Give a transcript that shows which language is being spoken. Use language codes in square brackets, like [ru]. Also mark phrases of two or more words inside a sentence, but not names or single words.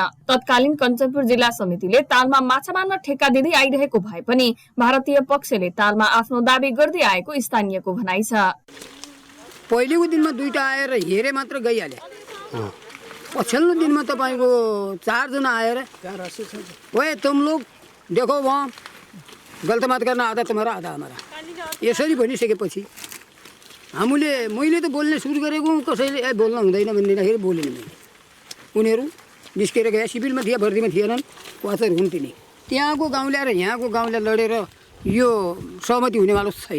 [ne] तत्कालीन कञ्चनपुर जिल्ला समितिले तालमा माछा मार्न ठेक्का दिँदै आइरहेको भए पनि भारतीय पक्षले तालमा आफ्नो दाबी गर्दै आएको स्थानीयको भनाइ छ। पहिलेको दिनमा 2टा आएर हेरे मात्र गइहाले। पछिल्लो दिनमा तपाईँको 4 जना आएर [hi] ओए तुम लोग देखो वहाँ गलत बात करना आधा तुम्हारा आधा हमारा, [ne] यसरी भनिसकेपछि मैले त बोल्ने सुरु गरेको, कसैले बोल्न हुँदैन भन्दाखेरि बोलेन। मैले उनीहरू निस्केर गए, सिभिलमा थिए, भर्तीमा थिएनन्, वाचर हुन्थे नि। त्यहाँको गाउँले र यहाँको गाउँले लडेर यो सहमति हुनेवाला छैन।